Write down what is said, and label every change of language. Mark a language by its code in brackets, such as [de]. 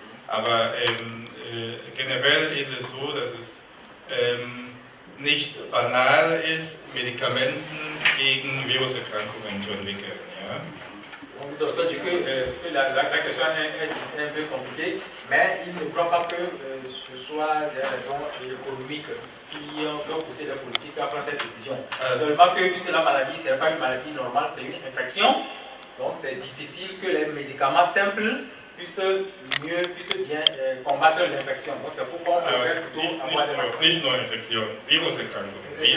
[de] Aber generell ist es so, dass es nicht banal ist, Medikamenten gegen Viruserkrankungen zu entwickeln. Ja? [fr] Donc, la question est un peu compliquée, mais il ne croit pas que ce soit des raisons économiques qui ont poussé la politique à prendre cette décision. Seulement que puisque la maladie, ce n'est pas une maladie normale, c'est une infection, donc c'est difficile que les médicaments simples puissent bien combattre l'infection. Donc c'est pourquoi on préfère plutôt avoir des vaccins. [de] Nicht nur Infektion, Viruserkrankungen.